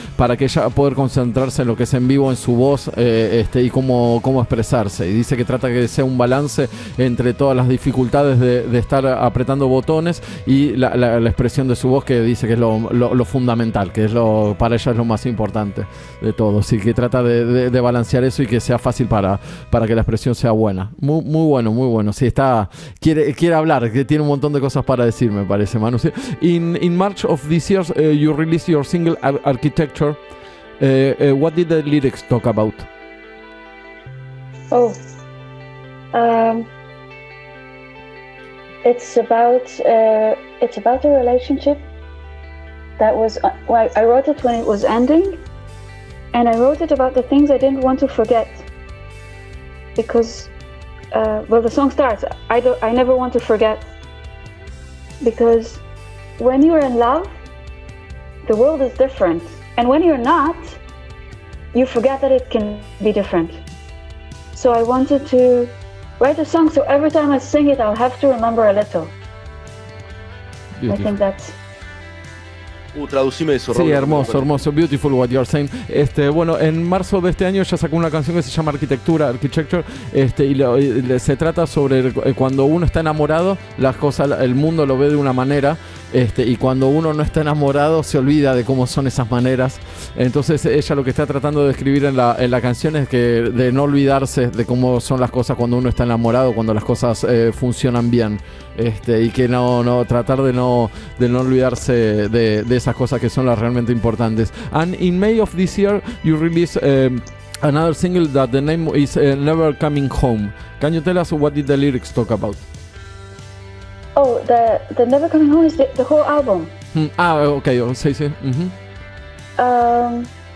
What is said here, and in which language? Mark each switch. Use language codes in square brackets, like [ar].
[es] para que ella pueda concentrarse en lo que es en vivo, en su voz y cómo expresarse, y dice que trata que sea un balance entre todas las dificultades de estar apretando botones y la expresión de su voz, que dice que es lo fundamental, que es para ella es lo más importante de todo. Así que trata de balancear eso y que sea fácil para que la expresión sea buena. Muy bueno. Sí, quiere hablar, que tiene un montón de cosas para decir, me parece, Manu. Sí. [en] In March of this year, you released your single Architecture. What did the lyrics talk about? It's about a relationship that was. I wrote it when it was ending. And I wrote it about the things I didn't want to forget, because, the song starts, I never want to forget, because when you're in love, the world is different, and when you're not, you forget that it can be different. So I wanted to write a song so every time I sing it, I'll have to remember a little. Beautiful. I think that's... [es] Traducime eso, sí, Robert. hermoso, [en] beautiful what you're saying. [es] Bueno, en marzo de este año ella sacó una canción que se llama Architecture, y se trata sobre cuando uno está enamorado, las cosas, el mundo lo ve de una manera, y cuando uno no está enamorado se olvida de cómo son esas maneras. Entonces ella lo que está tratando de escribir en la canción es que de no olvidarse de cómo son las cosas cuando uno está enamorado, cuando las cosas funcionan bien, y que no tratar de no olvidarse de esas cosas que son las realmente importantes. [en] And in May of this year you release another single that the name is Never Coming Home. Can you tell us what did the lyrics talk about? Oh, the Never Coming Home is the whole album. Okay, sí. Mm-hmm.